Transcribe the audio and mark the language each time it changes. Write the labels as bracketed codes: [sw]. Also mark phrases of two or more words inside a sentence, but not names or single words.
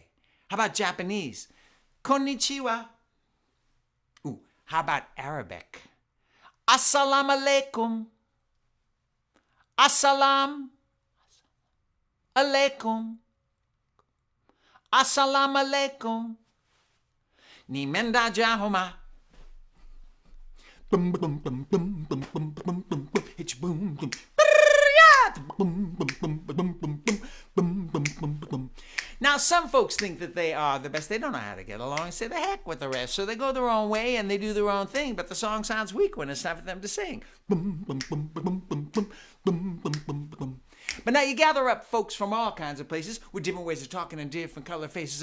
[en] How about Japanese? Konnichiwa. Ooh, how about Arabic? [ar] السلام عليكم. السلام عليكم. السلام عليكم. Ni menda jahoma. Bum bum bum bum bum bum bum bum bum. [en] It's boom boom. Now, some folks think that they are the best. They don't know how to get along and say the heck with the rest. So they go their own way and they do their own thing, but the song sounds weak when it's time for them to sing. But now you gather up folks from all kinds of places with different ways of talking and different color faces.